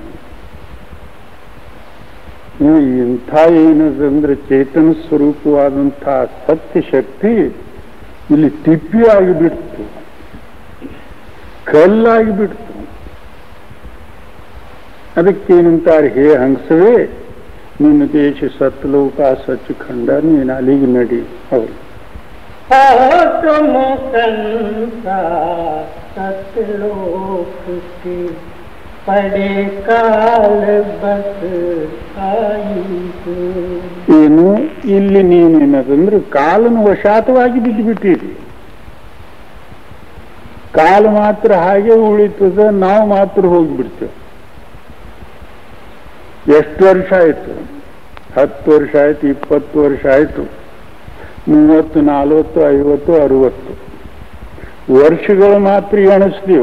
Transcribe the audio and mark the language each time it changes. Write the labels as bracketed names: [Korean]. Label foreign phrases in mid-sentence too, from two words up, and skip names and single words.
[Kannada] ಇಂಥ ಏನದಂದ್ರೆ ಚೇತನ ಸ್ವರೂಪವಾದಂತಹ ಸತ್ಯ ಶಕ್ತಿ ಇಲ್ಲಿ ತಿಪ್ಪಿಯಾಗಿ ಬಿಡ್ತು, ಕಲ್ಲಾಗಿ ಬಿಡ್ತು. ಅದಕ್ಕೇನಂತಾರೆ, ಹೇ ಹಂಸವೇ ನಿನ್ನ ದೇಶ ಸತ್ಲೋಕ ಸಚ್ಚಿಖಂಡ, ನೀನು ಅಲ್ಲಿಗೆ ನಡಿ. ಹೌದು, [Hindi] तुम संसा सतलोक के पड़े काल बस आई हो. [Kannada] ಏನು ಇಲ್ಲಿ ನೀನೇನದಂದ್ರೆ ಕಾಲನ ವಶಾತವಾಗಿ ಬಿದ್ದುಬಿಟ್ಟಿರಿ. ಕಾಲ ಮಾತ್ರ ಹಾಗೆ ಉಳಿತದ, ನಾವು ಮಾತ್ರ ಹೋಗಿಬಿಡ್ತೇವೆ. ಎಷ್ಟು ವರ್ಷ ಆಯ್ತು? 10 ವರ್ಷ ಆಯ್ತು, 20 ವರ್ಷ ಆಯ್ತು, 30, 40, 50, 60 ವರ್ಷಗಳು ಮಾತ್ರ ಎಣಿಸ್ತೀವಿ.